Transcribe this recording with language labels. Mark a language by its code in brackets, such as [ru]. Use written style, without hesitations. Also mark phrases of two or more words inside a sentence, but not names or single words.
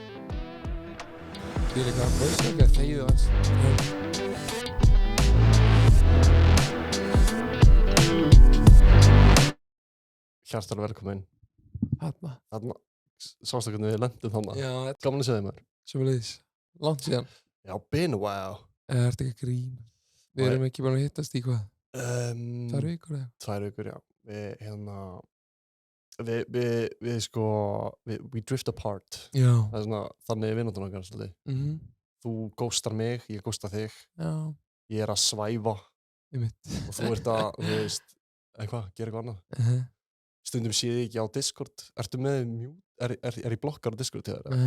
[is] Ég er líka að voice-note þegið aðeins. Hjartalega velkomin. Þarna. Sástu hvernig við lendum þarna. Já, Gaman að segja þér maður. sömuleiðis. Langt síðan. Já, [en] been a while. [is] Ertu ekki að grína? Við erum ekki búin að hittast í hvað? 2 vikur eða? 2 vikur, já. Við sko, [en] we drift apart. [is] Já. Það er svona, þannig vináttan okkar svolítið. Þú ghostar mig, ég ghosta þig. Já. Ég er að svæfa Einmitt. og þú ert að, þú veist, eitthvað, gera eitthvað annað. Stundum sé ég ekki á Discord. Ertu með mute? Er ég blokkar á Discord til þér?